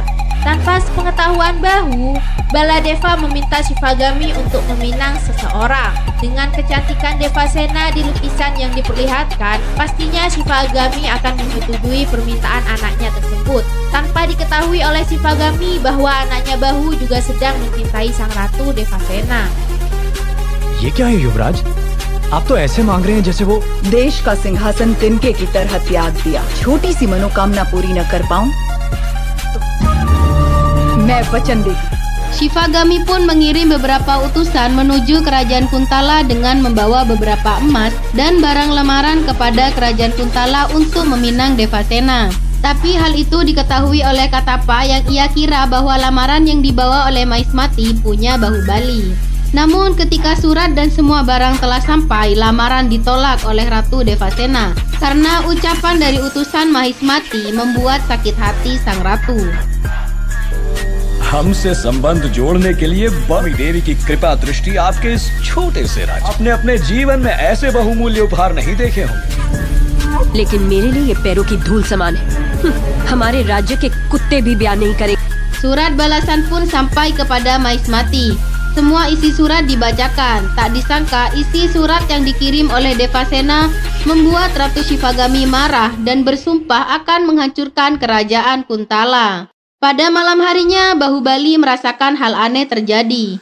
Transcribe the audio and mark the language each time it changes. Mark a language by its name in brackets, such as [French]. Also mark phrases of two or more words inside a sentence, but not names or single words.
[Indonesian] Tanpa sepengetahuan Bahu, Baladeva meminta Shivagami untuk meminang seseorang. Dengan kecantikan Devasena di lukisan yang diperlihatkan, pastinya Shivagami akan menyetujui permintaan anaknya tersebut. Tanpa diketahui oleh Shivagami bahwa anaknya Bahu juga sedang mencintai sang ratu Devasena. [Hindi] ये क्या है युवराज? आप तो ऐसे मांग रहे हैं जैसे वो देश का सिंहासन तिनके की तरह त्याग दिया। छोटी सी मनोकामना पूरी न कर पाऊं तो मैं वचन देती। [Indonesian] Shivagami pun mengirim beberapa utusan menuju kerajaan Kuntala dengan membawa beberapa emas dan barang lamaran kepada kerajaan Kuntala untuk meminang Devasena. Tapi hal itu diketahui oleh Katapa yang ia kira bahwa lamaran yang dibawa oleh Mahismati punya Bahubali. Namun ketika surat dan semua barang telah sampai, lamaran ditolak oleh Ratu Devasena karena ucapan dari utusan Mahismati membuat sakit hati sang ratu. [Hindi] हमसे संबंध जोड़ने के लिए बड़ी देवी की कृपा दृष्टि आपके इस छोटे से राज्य आपने अपने जीवन में ऐसे बहुमूल्य उपहार नहीं देखे होंगे। लेकिन मेरे लिए ये पैरों की धूल समान है। हमारे राज्य के कुत्ते भी ब्याह नहीं करेंगे। [Indonesian] Surat balasan pun sampai kepada Mahismati. Semua isi surat dibacakan. Tak disangka isi surat yang dikirim oleh Devasena membuat Ratu Shivagami marah dan bersumpah akan menghancurkan kerajaan Kuntala. Pada malam harinya, Bahubali merasakan hal aneh terjadi.